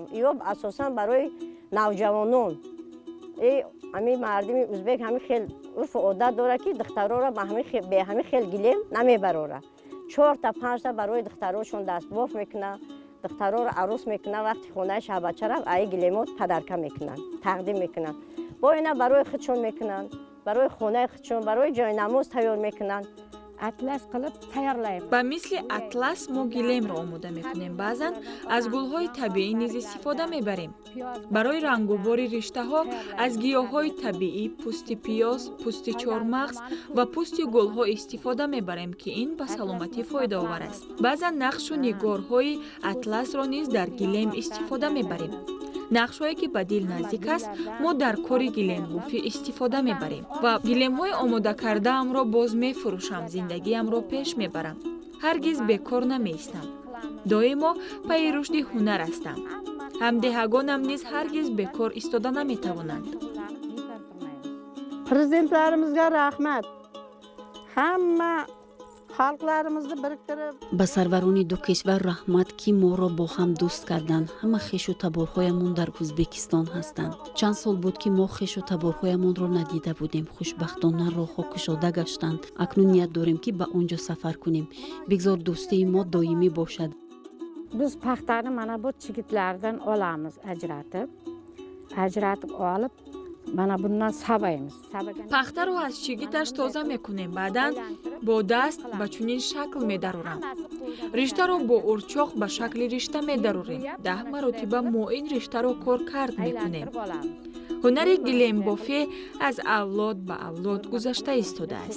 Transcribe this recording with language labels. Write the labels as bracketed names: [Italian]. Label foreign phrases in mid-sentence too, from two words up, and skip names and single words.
[Tajik] ё асосан барои навҷавонон. ҳамин мардуми ӯзбек ҳамин хел урфу одат дорад ки духтароро бе ҳамин хел гилем намебарорад. 4 та 5 та барои духтарошон дастбоф мекунанд. духтароро арӯс мекунанд. вақти хонаи шаҳбача рафт, аи гилемот падарка мекунанд, тақдим мекунанд. бо ина барои худшон мекунанд, барои хонаи худшон, барои ҷойнамоз тайёр мекунанд. [Uzbek] atlas qilib tayyorlaymiz. [Tajik] ба мисли атлас мо гилемро омода мекунем. баъзан аз гулҳои табиӣ низ истифода мебарем. барои рангубори риштаҳо аз гиёҳҳои табиӣ, пӯсти пиёз, пӯсти чормағз ва пӯсти гулҳо истифода мебарем ки ин ба саломатӣ фоидаовар аст. баъзан нақшу нигорҳои атласро низ дар гилем истифода мебарем. нақшҳое ки ба дил наздик аст, мо дар кори гилембофӣ истифода мебарем ва гилемҳои омода кардаамро боз мефурӯшам, зиндагиамро пеш мебарам. ҳаргиз бекор намеистам. доимо пайи рушди ҳунар ҳастам. ҳамдиҳагонам низ ҳаргиз бекор истода наметавонанд. [Uzbek] Prezidentlarimizga rahmat. Hamma xalqlarimizni biriktirib [Tajik] ба сарварони ду кишвар раҳмат ки моро бо ҳам дӯст карданд. ҳама хешу таборҳоямон дар ӯзбекистон ҳастанд. чанд сол буд ки мо хешу таборҳоямонро надида будем. хушбахтона роҳҳо кушода гаштанд. акнун ният дорем ки ба он ҷо сафар кунем. бигзор дӯстии мо доимӣ бошад. [Uzbek] Biz paxtani mana bu chigitlardan olamiz ajratib olib mana bundan sabaymiz. [Tajik] пахтаро аз чигиташ тоза мекунем, баъдан бо даст ба чунин шакл медарорам. риштаро бо урчоқ ба шакли ришта медарорем. 10 маротиба мо ин риштаро коркард мекунем. ҳунари гилембофӣ аз авлод ба авлод гузашта истодааст.